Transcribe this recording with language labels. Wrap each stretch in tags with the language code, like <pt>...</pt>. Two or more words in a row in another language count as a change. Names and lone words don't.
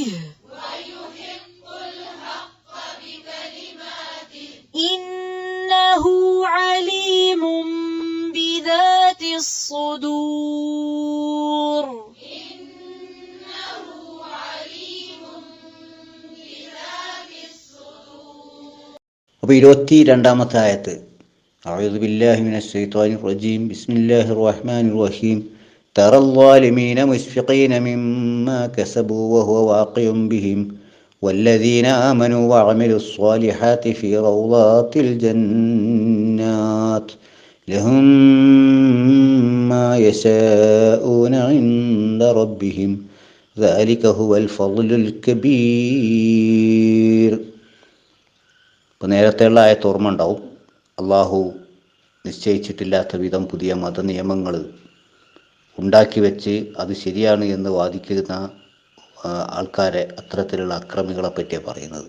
<ar>ويحق الحق بكلماته. إنه عليم بذات الصدور. إنه عليم بذات الصدور.</ar> <ml>അപ്പോൾ 22-ാമത്തെ ആയത്ത്.</ml> <ar>أعوذ بالله من الشيطان الرجيم. بسم الله الرحمن الرحيم. ترى الظالمين مشفقين مما كسبوا وهو واقع بهم. والذين آمنوا وعملوا الصالحات في روضات الجنات لهم ما يشاءون عند ربهم ذلك هو الفضل الكبير.</ar> <ml>ഇപ്പോൾ നേരത്തെയുള്ള ആയത്ത് ഓർമ്മ ഉണ്ടാവും. അള്ളാഹു നിശ്ചയിച്ചിട്ടില്ലാത്ത വിധം പുതിയ മതനിയമങ്ങൾ ഉണ്ടാക്കി വെച്ച് അത് ശരിയാണ് എന്ന് വാദിക്കുന്ന ആൾക്കാരെ, അത്തരത്തിലുള്ള അക്രമികളെ പറ്റിയാണ് പറയുന്നത്.</ml>